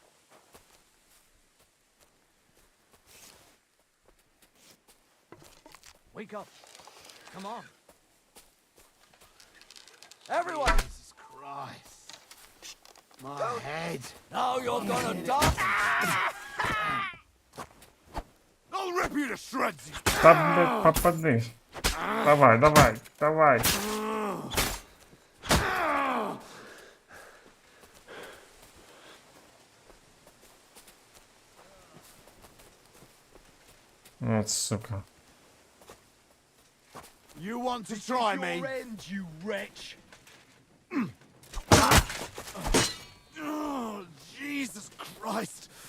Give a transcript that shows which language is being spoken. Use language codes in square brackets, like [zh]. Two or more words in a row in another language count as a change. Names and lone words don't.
[en] Wake up. Come on. Everyone! Jesus Christ. My head. Now you're gonna die! I'll rip you to shreds. [uk] Та, блять, попади. Давай, давай, давай. От сука. [en] You want to try me? Your end, you wretch. Oh, Jesus Christ.